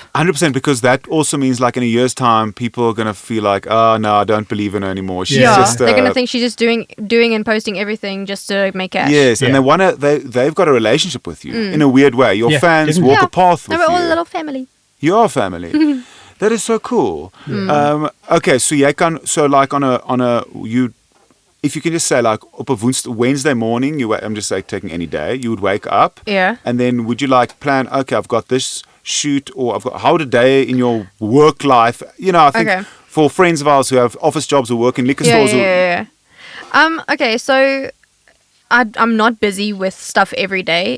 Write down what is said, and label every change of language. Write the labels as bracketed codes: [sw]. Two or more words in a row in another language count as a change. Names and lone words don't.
[en] 100%, because that also means like in a year's time, people are going to feel like, oh, no, I don't believe in her anymore. She's Yeah. just, They're going to think she's just doing and posting everything just to make cash. Yes, and Yeah. they want to. They've got a relationship with you in a weird way. Your Yeah, fans definitely. walk a path No, with we're all a you. little family. You are family. That is so cool. Okay, so [af] jy kan [en] like on a you, if you can just say like [af] op 'n [en] Wednesday morning, I'm just like taking any day, you would wake up. Yeah. And then would you like plan? Okay, I've got this shoot, or I've got how would a day in your work life. You know, I think Okay. for friends of ours who have office jobs or work in liquor stores. Yeah. Okay, so I'm not busy with stuff every day.